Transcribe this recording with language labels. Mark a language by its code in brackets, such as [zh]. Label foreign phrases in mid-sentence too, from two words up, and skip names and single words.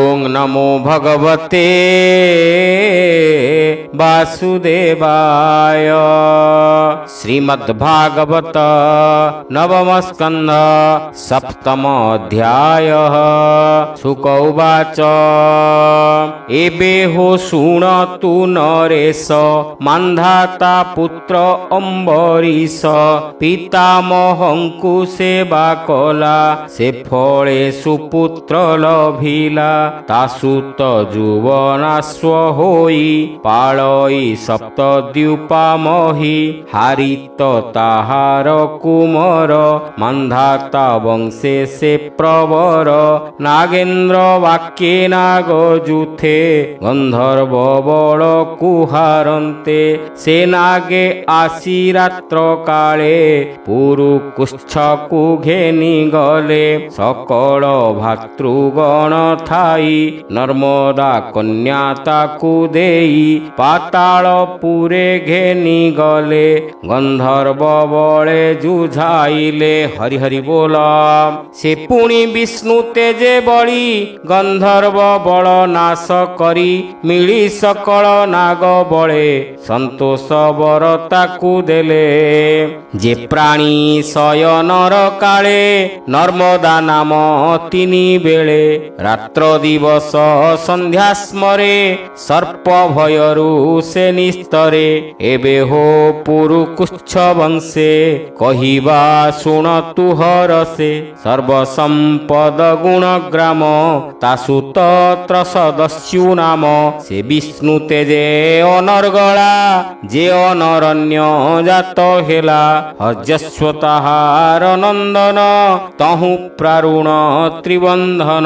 [sa] नमो भगवते वासुदेवाय। श्रीमद्भागवत नवम स्कंध सप्तम अध्याय। शुक उवाच [or] ଏବେ ହୋ ଶୁଣତୁ ନରେଶ ମାନ୍ଧାତା ପୁତ୍ର ଅମ୍ବରୀଷ ପିତାମହଙ୍କୁ ସେବା କଲା ସେ ଫଳେ ସୁପୁତ୍ର ଲଭିଲା ତାସୁତ ଯୁବନାଶ୍ୱ ହୋଇ ପାଳଇ ସପ୍ତଦ୍ୟୁପାମହୀ ହାରିତ ତାହାର କୁମର ମାନ୍ଧାତା ବଂଶେ ସେ ପ୍ରବର ନାଗେନ୍ଦ୍ର ବାକ୍ୟେ ନାଗଯୂଥେ ଗନ୍ଧର୍ବ ବଳ କୁହାରନ୍ତେ ସେ ନାଗେ ଆସି ରାତ୍ର କାଳେ ପୁରୁକୁଚ୍ଛ ଘେନି ଗଲେ ସକଳ ଭ୍ରାତୃଗଣ ଥାଇ ନର୍ମଦା କନ୍ୟା ତାକୁ ଦେଇ ପାତାଳ ପୁରେ ଘେନି ଗଲେ ଗନ୍ଧର୍ବ ବଳେ ଜୁଝାଇଲେ। ହରି ହରି ବୋଲ। ସେ ପୁଣି ବିଷ୍ଣୁ ତେଜେ ବଡ଼ି ଗନ୍ଧର୍ବ ବଳ ନାଶ କରି ମିଳି ସକଳ ନାଗ ବଳେ ସନ୍ତୋଷ ବର ତାକୁ ଦେଲେ। ଯେ ପ୍ରାଣୀ ଶୟନର କାଳେ ନର୍ମଦା ନାମ ତିନି ବେଳେ ରାତ୍ର ଦିବସ ସନ୍ଧ୍ୟା ସ୍ମରେ ସର୍ପ ଭୟରୁ ସେ ନିସ୍ତରେ ଏବେ ହୋ ପୁରୁକୁଚ୍ଛ ବଂଶେ କହିବା ଶୁଣ ତୁହରସେ ସର୍ବସମ୍ପଦ ଗୁଣ ଗ୍ରାମ ତାସୁତ ତ୍ରସଦସ୍ୟୁ ନାମ ସେ ବିଷ୍ଣୁ ତେଜେ ଅନର୍ଗଳା ଯେ ଅନରଣ୍ୟ ଜାତ ହେଲା ହଜସ୍ୱ ତାହାର ନନ୍ଦନ ତହୁଁ ପ୍ରାରୁଣ ତ୍ରିବନ୍ଧନ।